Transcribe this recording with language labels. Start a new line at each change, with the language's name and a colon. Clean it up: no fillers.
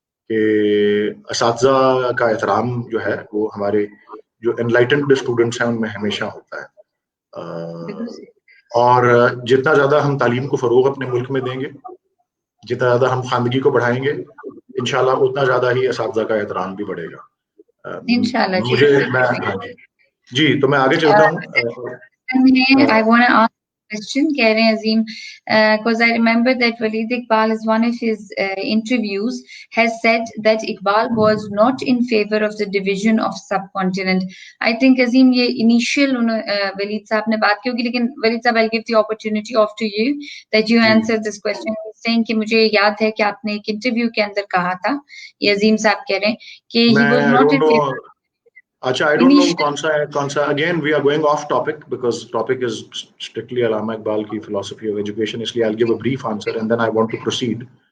Urdu: کہ اساتذہ کا احترام جو ہے وہ ہمارے جو انلائٹنڈ اسٹوڈنٹس ہیں ان میں ہمیشہ ہوتا ہے، اور جتنا زیادہ ہم تعلیم کو فروغ اپنے ملک میں دیں گے، جتنا زیادہ ہم خواندگی کو بڑھائیں گے، انشاءاللہ اتنا زیادہ ہی اساتذہ کا احترام بھی بڑھے گا. انشاءاللہ جی. جی تو میں آگے چلتا ہوں.
English: I want to ask a question,
Urdu: کہہ رہے ہیں
English: Azeem, because I remember that Waleed Iqbal is one of his interviews has said that Iqbal was not in favor of the division of subcontinent. I think Azeem یہ initial Waleed صاحب
Urdu: نے بات کی ہوگی, لیکن
English: Waleed صاحب I'll give the opportunity off to you that you answer this question.
Urdu: Saying کہ مجھے یاد ہے کہ آپ نے ایک انٹرویو کے اندر کہا تھا, یہ عظیم صاحب کہہ رہے ہیں کہ
English: he was not in favor. اچھا, I don't know
Urdu: کون سا
English: again we are going off topic because topic is strictly
Urdu: علامہ اقبال کی
English: philosophy of education,
Urdu: اس لیے
English: I'll give a brief answer and then I want to proceed.